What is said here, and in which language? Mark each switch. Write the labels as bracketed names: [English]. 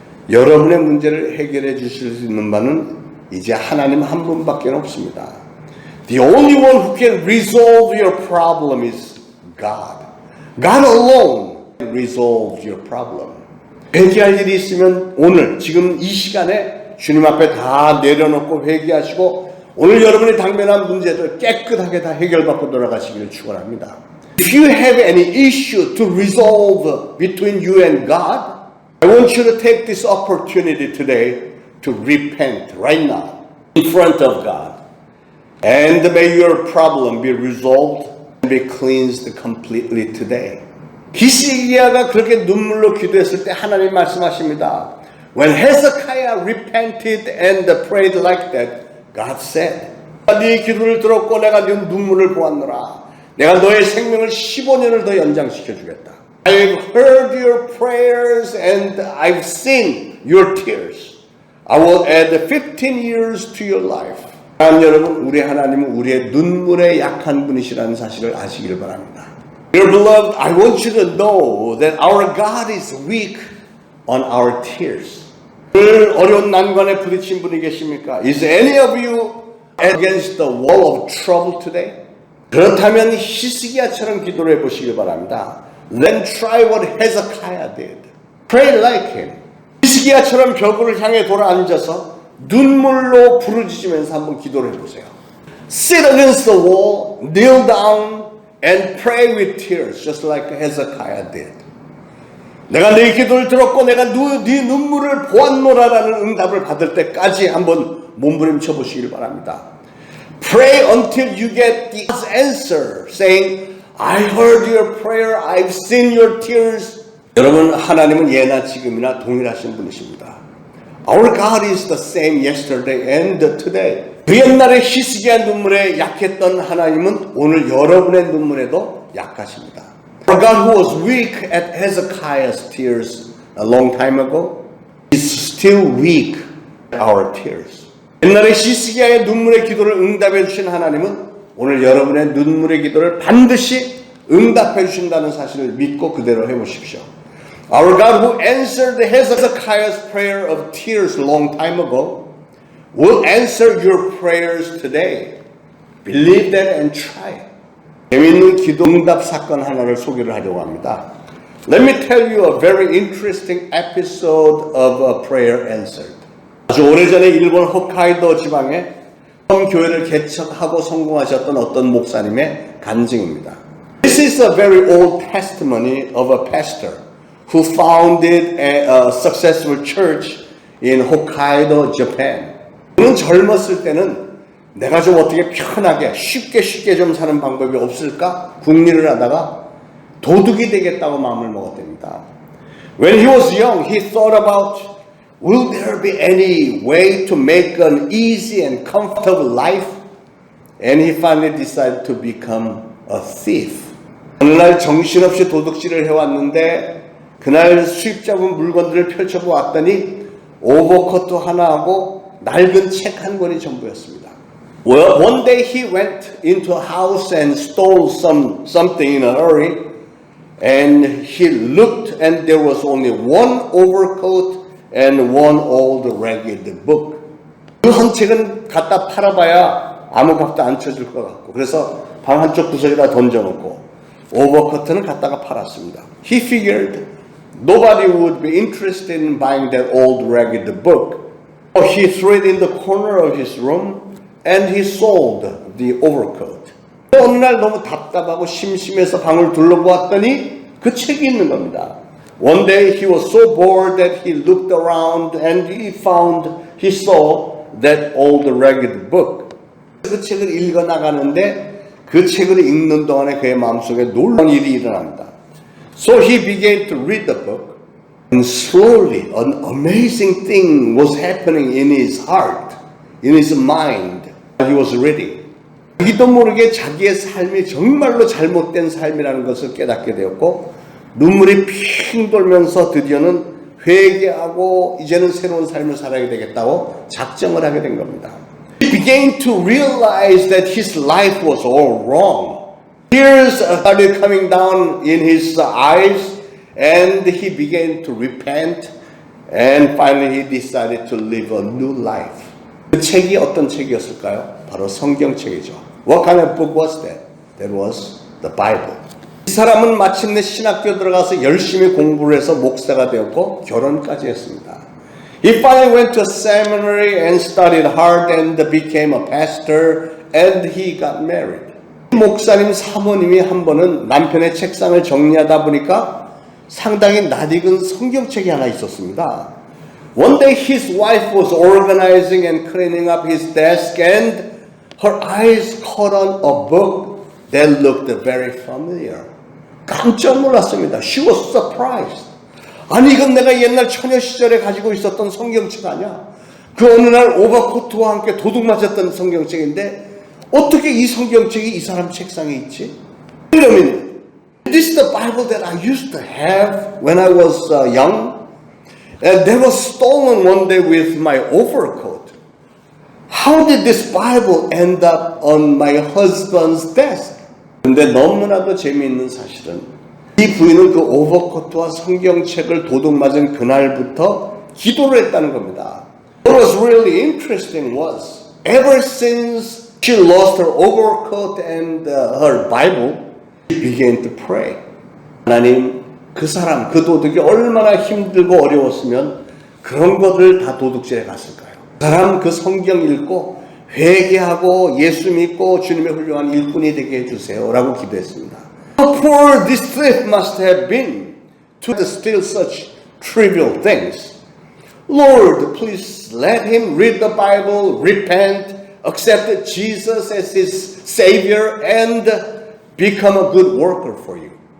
[Korean] 여러분의 문제를 해결해 주실 수 있는 바는 이제 하나님 한 분밖에 없습니다. [English] The only one who can resolve your problem is God. God alone resolve your problem. [Korean] 회개할 일이 있으면 오늘 지금 이 시간에 주님 앞에 다 내려놓고 회개하시고 오늘 여러분이 당면한 문제들 깨끗하게 다 해결받고 돌아가시기를 축원합니다. [English] If you have any issue to resolve between you and God, I want you to take this opportunity today to repent right now in front of God. And may your problem be resolved and be cleansed completely today. [Korean] 히스기야가 그렇게 눈물로 기도했을 때 하나님 말씀하십니다. [English] When Hezekiah repented and prayed like that, God said, [Korean] 네 기도를 들었고 내가 네 눈물을 보았노라. 내가 너의 생명을 15년을 더 연장시켜 주겠다. [English] I've heard your prayers and I've seen your tears. I will add 15 years to your life. [Korean] 여러분, 우리 하나님은 우리의 눈물에 약한 분이시라는 사실을 아시길 바랍니다. [English] Dear beloved, I want you to know that our God is weak on our tears. [Korean] 오늘 어려운 난관에 부딪힌 분이 계십니까? [English] Is any of you against the wall of trouble today? [Korean] 그렇다면 히스기야처럼 기도를 해보시길 바랍니다. [English] Then try what Hezekiah did. Pray like him. [Korean] 히스기야처럼 벽을 향해 돌아앉아서 눈물로 부르짖으면서 한번 기도를 해보세요. [English] Sit against the wall, kneel down, and pray with tears, just like Hezekiah did. [Korean] 내가 네 기도를 들었고 내가 네 눈물을 보았노라라는 응답을 받을 때까지 한번 몸부림쳐 보시길 바랍니다. [English] Pray until you get the answer, saying, I heard your prayer, I've seen your tears. [Korean] 여러분, 하나님은 예나 지금이나 동일하신 분이십니다. [English] Our God is the same yesterday and today. [Korean] 그 옛날에 히스기야 눈물에 약했던 하나님은 오늘 여러분의 눈물에도 약하십니다. [English] Our God who was weak at Hezekiah's tears a long time ago is still weak at our tears. [Korean] 옛날에 히스기야의 눈물의 기도를 응답해 주신 하나님은 오늘 여러분의 눈물의 기도를 반드시 응답해 주신다는 사실을 믿고 그대로 해보십시오. [English] Our God who answered Hezekiah's prayer of tears a long time ago will answer your prayers today. Believe that and try. [Korean] 재미있는 기도 응답 사건 하나를 소개를 하려고 합니다. [English] Let me tell you a very interesting episode of a prayer answered. [Korean] 아주 오래전에 일본 홋카이도 지방에 처음 교회를 개척하고 성공하셨던 어떤 목사님의 간증입니다. [English] This is a very old testimony of a pastor who founded a successful church in Hokkaido, Japan. [Korean] 그는 젊었을 때는 내가 좀 어떻게 편하게 쉽게 좀 사는 방법이 없을까 궁리를 하다가 도둑이 되겠다고 마음을 먹었답니다. [English] When he was young, he thought about, will there be any way to make an easy and comfortable life? And he finally decided to become a thief. [Korean] 어느 날 정신없이 도둑질을 해왔는데 그날 수입 잡은 물건들을 펼쳐보았더니 오버코트 하나하고 낡은 책 한 권이 전부였습니다. [English] Well, one day he went into a house and stole something in a hurry. And he looked and there was only one overcoat and one old ragged book. [Korean] 그 한 책은 갖다 팔아봐야 아무 값도 안 쳐줄 것 같고 그래서 방 한쪽 구석에다 던져놓고 오버코트는 갖다가 팔았습니다. [English] He figured nobody would be interested in buying that old ragged book. So he threw it in the corner of his room and he sold the overcoat. [Korean] 어느 날 너무 답답하고 심심해서 방을 둘러보았더니 그 책이 있는 겁니다. [English] One day he was so bored that he looked around and he saw that old ragged book. [Korean] 그 책을 읽어 나가는데 그 책을 읽는 동안에 그의 마음속에 놀라운 일이 일어납니다. [English] So he began to read the book and slowly an amazing thing was happening in his heart, in his mind. He was reading. [Korean] 자기도 모르게 자기의 삶이 정말로 잘못된 삶이라는 것을 깨닫게 되었고 눈물이 핑 돌면서 드디어는 회개하고 이제는 새로운 삶을 살아야 되겠다고 작정을 하게 된 겁니다. [English] He began to realize that his life was all wrong. Tears started coming down in his eyes and he began to repent and finally he decided to live a new life. [Korean] 그 책이 어떤 책이었을까요? 바로 성경책이죠. [English] What kind of book was that? That was the Bible. [Korean] 이 사람은 마침내 신학교 들어가서 열심히 공부를 해서 목사가 되었고 결혼까지 했습니다. [English] He finally went to a seminary and studied hard and became a pastor and he got married. [Korean] 목사님 사모님이 한 번은 남편의 책상을 정리하다 보니까 상당히 낯익은 성경책이 하나 있었습니다. [English] One day his wife was organizing and cleaning up his desk and her eyes caught on a book that looked very familiar. [Korean] 깜짝 놀랐습니다. [English] She was surprised. [Korean] 아니 이건 내가 옛날 처녀 시절에 가지고 있었던 성경책 아니야? 그 어느 날 오버코트와 함께 도둑 맞았던 성경책인데 어떻게 이 성경책이 이 사람 책상에 있지? [English] Wait a minute. This is the Bible that I used to have when I was young. And that was stolen one day with my overcoat. How did this Bible end up on my husband's desk? [Korean] 근데 너무나도 재미있는 사실은 이 부인은 그 오버코트와 성경책을 도둑 맞은 그날부터 기도를 했다는 겁니다. [English] What was really interesting was ever since she lost her overcoat and her Bible, she began to pray. [Korean] 하나님, 그 사람, 그 도둑이 얼마나 힘들고 어려웠으면 그런 것을 다 도둑질해 갔을까요? 그 사람 그 성경 읽고 회개하고 예수 믿고 주님의 훌륭한 일꾼이 되게 해주세요 라고 기도했습니다. [English] How poor this thief must have been to steal such trivial things. Lord, please let him read the Bible, repent, accept Jesus as his Savior and become a good worker for you.